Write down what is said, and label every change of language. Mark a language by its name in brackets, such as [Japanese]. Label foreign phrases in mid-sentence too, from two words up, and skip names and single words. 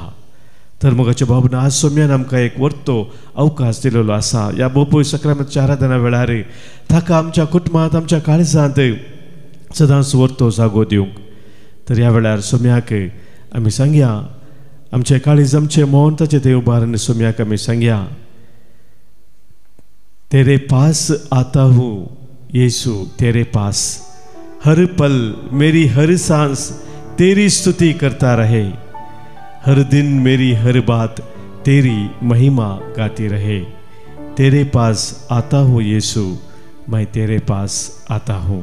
[Konkani] तर मोगाच्या भावना आज सोम्यान आमकां एक व्हरतो अवकाश दिलेलो आसा. ह्या बोपय सक्रामेंताच्या आराधना वेळार ताका आमच्या कुटुंबांत, आमच्या काळजांत सदांच व्हरतो जागो दिवंक. तर ह्या वेळार सोम्याक आमी सांगया, आमचे काळीज, आमचे मौन ताचे थंय उबारून सोम्याक आमी सांगया, [Hindi] तेरे पास आता हूँ यीशु, तेरे पास हर पल मेरी हर सांस तेरी स्तुति करता रहे, हर दिन मेरी हर बात तेरी महिमा गाती रहे. तेरे पास आता हूँ यीशु, मैं तेरे पास आता हूँ.